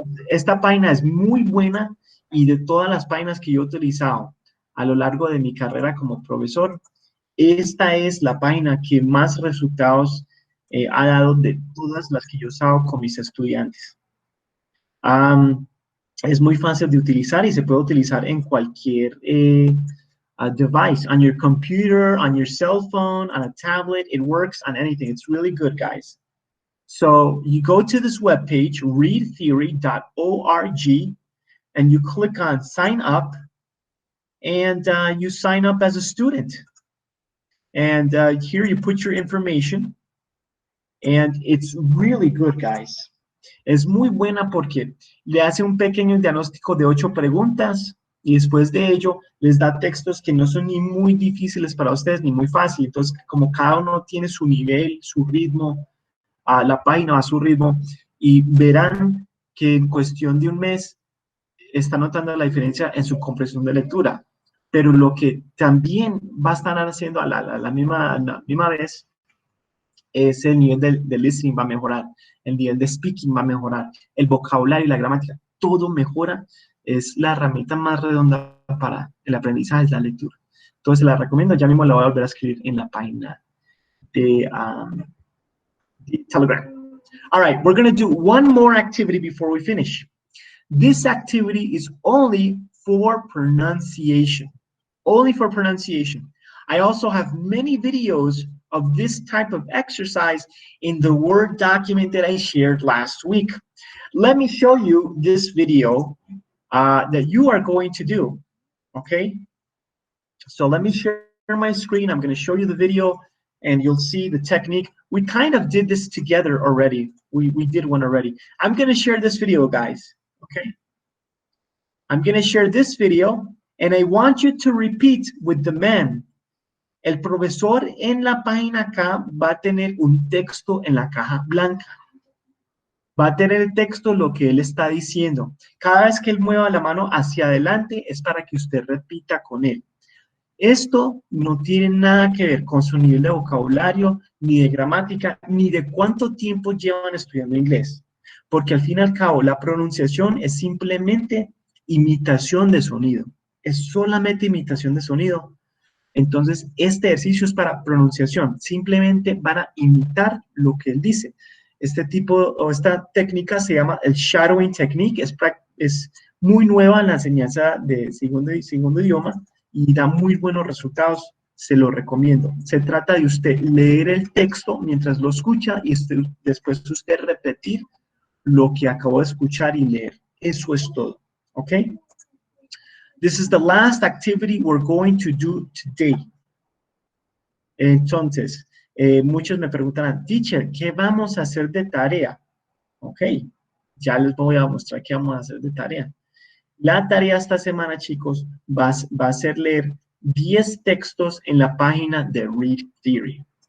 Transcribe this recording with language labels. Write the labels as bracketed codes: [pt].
[es] Esta página es muy buena y de todas las páginas que yo he utilizado a lo largo de mi carrera como profesor, esta es la página que más resultados ha dado de todas las que yo he usado con mis estudiantes. Es muy fácil de utilizar y se puede utilizar en cualquier device, [en] on your computer, on your cell phone, on a tablet. It works on anything. It's really good, guys. So you go to this webpage, readtheory.org, and you click on sign up, and you sign up as a student. And here you put your information, and it's really good, guys. [es] Es muy buena porque le hace un pequeño diagnóstico de 8 preguntas y después de ello les da textos que no son ni muy difíciles para ustedes ni muy fáciles. Entonces, como cada uno tiene su nivel, su ritmo, la página va a su ritmo, y verán que en cuestión de un mes está notando la diferencia en su comprensión de lectura. Pero lo que también va a estar haciendo a la misma vez es el nivel de listening va a mejorar, el nivel de speaking va a mejorar, el vocabulario y la gramática, todo mejora. Es la herramienta más redonda para el aprendizaje, es la lectura. Entonces la recomiendo, ya mismo la voy a volver a escribir en la página de Telegram. [en] All right, we're going to do one more activity before we finish. This activity is only for pronunciation. Only for pronunciation. I also have many videos of this type of exercise in the Word document that I shared last week. Let me show you this video that you are going to do, okay? So let me share my screen. I'm going to show you the video, and you'll see the technique. We kind of did this together already. We did one already. I'm going to share this video, guys, okay? I'm going to share this video, and I want you to repeat with the man. [es] El profesor en la página acá va a tener un texto en la caja blanca. Va a tener el texto lo que él está diciendo. Cada vez que él mueva la mano hacia adelante es para que usted repita con él. Esto no tiene nada que ver con su nivel de vocabulario, ni de gramática, ni de cuánto tiempo llevan estudiando inglés. Porque al fin y al cabo la pronunciación es simplemente imitación de sonido. Es solamente imitación de sonido. Entonces, este ejercicio es para pronunciación. Simplemente van a imitar lo que él dice. Este tipo o esta técnica se llama el shadowing technique. Es muy nueva en la enseñanza de segundo idioma y da muy buenos resultados. Se lo recomiendo. Se trata de usted leer el texto mientras lo escucha y después usted repetir lo que acabó de escuchar y leer. Eso es todo. ¿Ok? [en] This is the last activity we're going to do today. [es] Entonces, muchos me preguntarán, teacher, ¿qué vamos a hacer de tarea? Ok, ya les voy a mostrar qué vamos a hacer de tarea. La tarea esta semana, chicos, va a ser leer 10 textos en la página de Read Theory.